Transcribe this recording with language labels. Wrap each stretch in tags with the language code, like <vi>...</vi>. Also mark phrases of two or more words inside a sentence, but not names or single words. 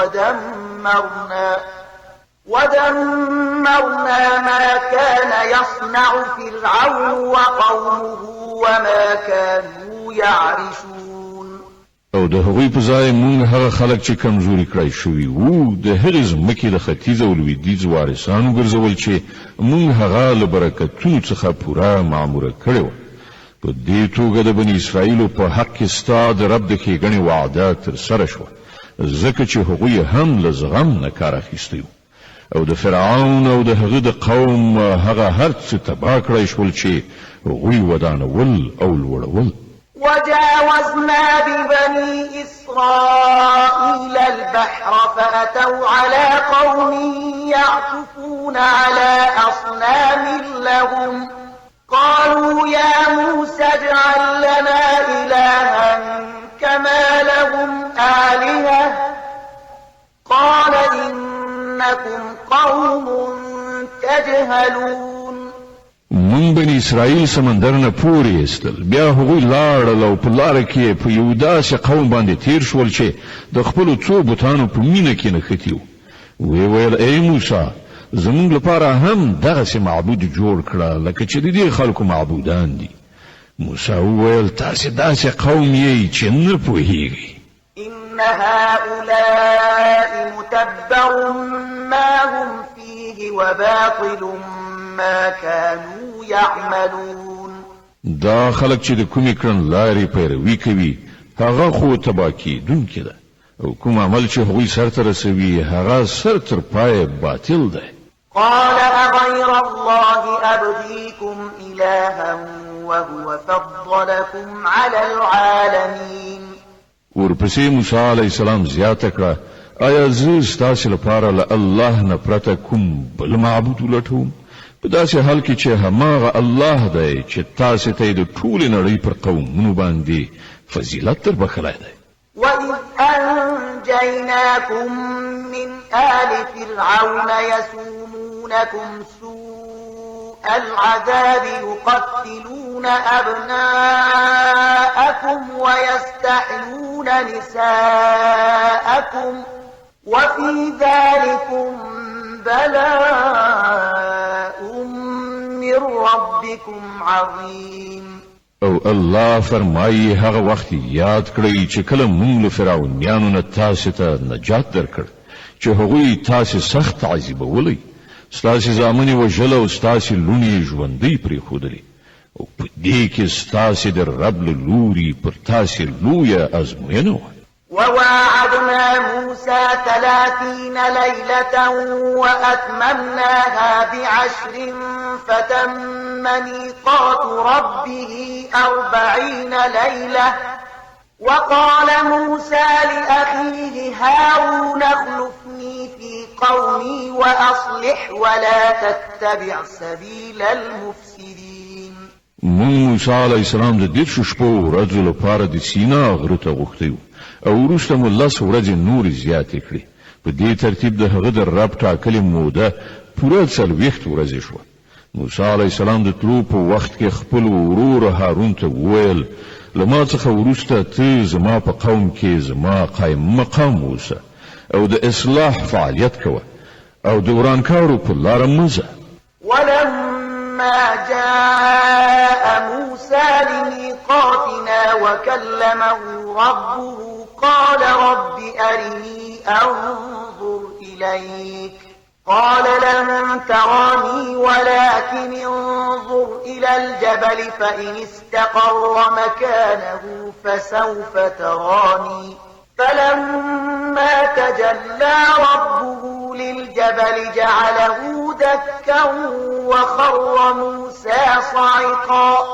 <ar>ودمرنا ما كان يصنع فرعون وقومه وما كانوا يعرشون.</ar> <ps>او د هغوی په ځای موږ هغه خلک چې کمزوري کړای شوي وو د هغې ځمکې د ختیځ او لویدیځ وارثان وګرځول چې موږ هغه له برکتونو څخه پوره معموره کړې وه. په دې توګه د بني اسرائیلو په حق کې ستا د رب د ښېګڼې وعده ترسره شوه ځکه چې هغوی هم له زغم نه کار اخیستی وو او د فرعون او د هغه د قوم هغه هر څه تباه کړی شول چې هغوی ودانول او لوړول.</ps> <ar>وجاوزنا ببني إسرائيل البحر فأتوا على قوم يعكفون على أصنام لهم قالوا يا موسى اجعل لنا إلها كما لهم آلهة قال إنكم قوم تجهلون.</ar> <ps>من بني اسرائیل سمندر نه پورې ایستل بیا هغوی لاړل او په لاره کې په یو داسې قوم باندې تیر شول چې د خپلو څو بوتانو په مینه کې نښتي وو. ویل ای موسی زموږ لپاره هم دغسې معبود جوړ کړه لکه چې د دې خلکو معبودان دي. موسی وویل تاسې داسې قوم یې چې نه پوهیږئ.</ps> <ar>إن هؤلاء متبر ما هم فيه وباطل ما كانوا يعملون.</ar> <ps>دا خلک چې د کومې کړنلارې پیروي کوي هغه خو تباه کېدونکې ده او کوم عمل چې هغوی سرته رسوي هغه سر تر پایه باطل ده.</ps> <ar>قال أغير الله أبغيكم إلها وهو فضلكم على العالمين.</ar> <ps>ورپسې موسی</ps> <ar>علیه السلام</ar> <ps>زیاته کړه آیا زه ستاسې لپاره له الله نه پرته کوم بل معبود ولټوم په داسې حال کې چې هماغه الله دی چې تاسې ته یې د ټولې نړۍ پر قومونو باندې فضیلت در بخلی دی.</ps> <ar>وإذ أنجيناكم من آل فرعون يسومونكم سوء العذاب يقتلون أبناءكم ويستحيون نساءكم وفي ذلكم بلاء من ربكم عظيم.</ar> <ps>او الله فرمایي هغه وخت یاد کړئ چې کله موږ له فرعونیانو نه تاسو ته نجات درکړ چې هغوی تاسو سخت عذابولئ ستاسو زامنې وژل او ستاسو لوڼې ژوندۍ پرېښودلې او په دې کې ستاسو د رب له لوري پر تاسو لویه ازموینه وه.</ps> <ar>وواعدنا موسى 30 ليلة وأتممناها ب10 فتم ميقات ربه 40 ليلة. وقال موسى لأخيه هارون اخلفني في قومي وأصلح ولا تتبع سبيل المفسدين.</ar> <ps>مون موسی</ps> <ar>علیه السلام</ar> <ps>د 10 شپو ورځو لپاره د سینا غره ته غوښتی و او وروسته مو 10 ورځې نورې زیاتې کړې. په دې ترتیب د هغه د رب ټاکلې موده پوره 40 ورځې شوه. موسی</ps> <ar>علیه السلام</ar> <ps>د تلو په وخت کې خپل ورور هارون ته وویل له ما څخه وروسته ته زما په قوم کې زما قایم مقام اوسه او د اصلاح فعالیت کوه او د ورانکارو په لاره مه ځه.</ps> <ar>ولما جاء موسى لميقاتنا وكلمه ربه قال رب أرني أنظر إليك قال لن تراني ولكن انظر إلى الجبل فإن استقر مكانه فسوف تراني فلما تجلى ربه للجبل جعله دكا وخر موسى صعقا</ar>